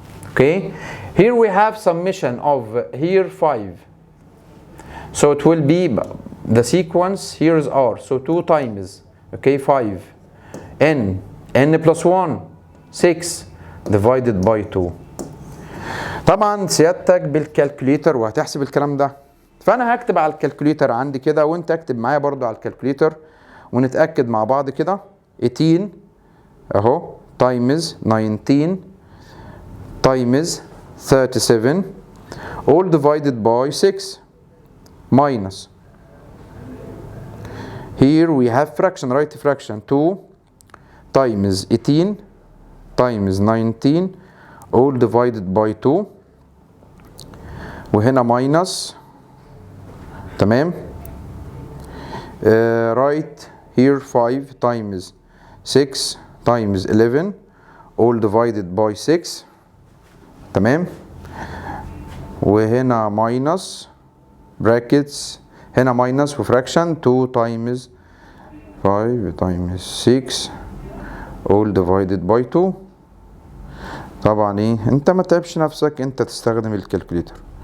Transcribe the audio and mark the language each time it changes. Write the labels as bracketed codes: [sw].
[en] Okay, here we have summation of here 5 so it will be the sequence here is r so 2 times 5 n plus 1 6 divided by 2. [ar] طبعا سيادتك بالكالكوليتر وهتحسب الكلام ده، فانا هكتب على الكالكوليتر عندي كده وانت اكتب معايا برضو على الكالكوليتر ونتاكد مع بعض كده. [en] 18 [ar] اهو [en] times 19 times 37 all divided by 6 minus here we have fraction, right? fraction 2 times 18 times 19 all divided by 2 [ar] وهنا [en] minus. [ar] تمام. [en] right here 5 times 6 times 11 all divided by 6. [ar] تمام. وهنا [en] minus brackets [ar] هنا [en] minus وفراكشن 2 times 5 times 6 all divided by 2. [ar] طبعا ايه انت ما تعبش نفسك، انت تستخدم الكالكوليتر.